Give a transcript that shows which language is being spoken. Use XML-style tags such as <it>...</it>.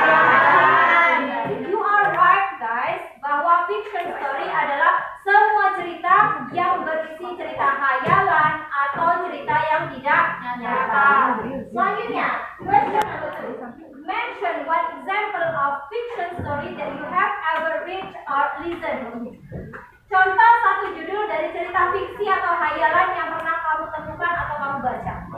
<en>You are right, guys,</en> <id>bahwa fiction story adalah semua cerita yang berisi cerita khayalan atau cerita yang tidak nyata. Selanjutnya,</id> <en>question number 2. Mention one example of fiction story that you have ever read or listened.</en> <id>Contoh satu judul dari cerita fiksi atau khayalan yang pernah kamu temukan atau kamu baca.</id>